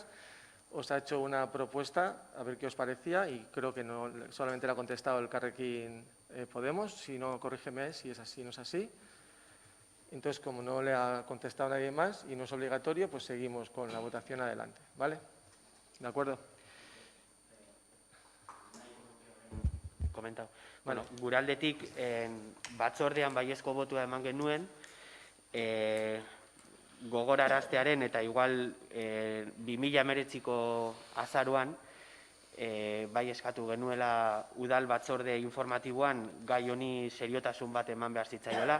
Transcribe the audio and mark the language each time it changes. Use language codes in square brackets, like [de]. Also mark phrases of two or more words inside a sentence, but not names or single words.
[es] Os ha hecho una propuesta, a ver qué os parecía, y creo que no solamente le ha contestado el Elkarrekin Podemos, si no, corrígeme si es así o no es así. Entonces, como no le ha contestado nadie más y no es obligatorio, pues seguimos con la votación adelante, ¿vale? ¿De acuerdo? [eu] Komentau. Bueno, gure aldetik batzordean baiezko botua eman genuen, gogoraraztearen eta igual 2019ko azaroan bai eskatu genuela udal batzorde informatiboan gai honi seriotasun bat eman behar zitzaiola.